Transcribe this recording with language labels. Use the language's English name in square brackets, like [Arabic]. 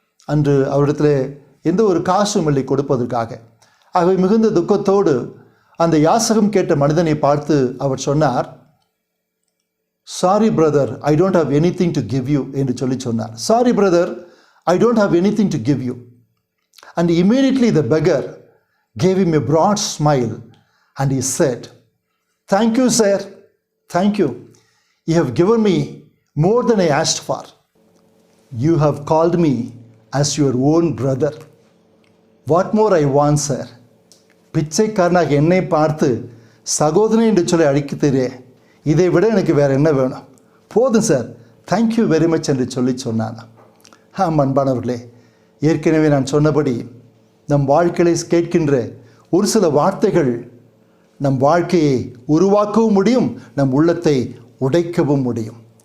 [Tamil] அன்று அவரிடத்தில் எந்த ஒரு காசும் இல்லை கொடுப்பதற்காக. ஆகவே மிகுந்த துக்கத்தோடு அந்த யாசகம் கேட்ட மனிதனை பார்த்து அவர் சொன்னார், [English] sorry brother, I don't have anything to give you [Tamil] என்று சொல்லி சொன்னார். [English] Sorry brother, I don't have anything to give you. And immediately the beggar gave him a broad smile and he said, thank you sir, thank you. You have given me more than I asked for. You have called me as your own brother. What more I want sir. [Tamil] பிச்சைக்காரனாக என்னை பார்த்து சகோதரன் என்று சொல்லி அழைக்கிறே, இதை விட எனக்கு வேறு என்ன வேணும்? போதும் சார், [English] thank you very much [Tamil] என்று சொல்லி சொன்னான். அன்பானவர்களே, ஏற்கனவே நான் சொன்னபடி நம் வாழ்க்கையை கேட்கின்ற ஒரு சில வார்த்தைகள் நம் வாழ்க்கையை உருவாக்கவும் முடியும், நம் உள்ளத்தை உடைக்கவும் முடியும்.